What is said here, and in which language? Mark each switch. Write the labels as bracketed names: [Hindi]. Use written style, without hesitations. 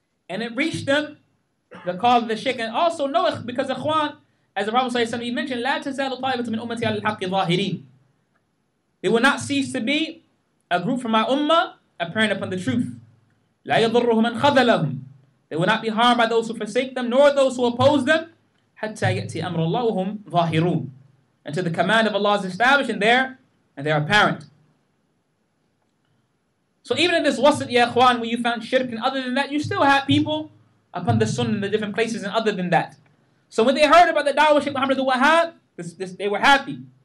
[English] And it reached them, the call of the Shaykh, and also know, because ikhwan, as the Prophet ﷺ, he mentioned, [Arabic] لا تزال طائفة من أمتي على الحق ظاهرين. [English] They will not cease to be a group from my ummah apparent upon the truth. [Arabic] لا يضرهم من خذلهم. [English] They will not be harmed by those who forsake them, nor those who oppose them. [Arabic] حتى يأتي أمر الله وهم ظاهرون. [English] Until the command of Allah is established and they're apparent. So even in this wasat, ya ikhwan, when you found shirk and other than that, you still have people upon the sunnah in the different places and other than that. So when they heard about the da'wah of Shaykh Muhammad al-Wahhab, they were happy.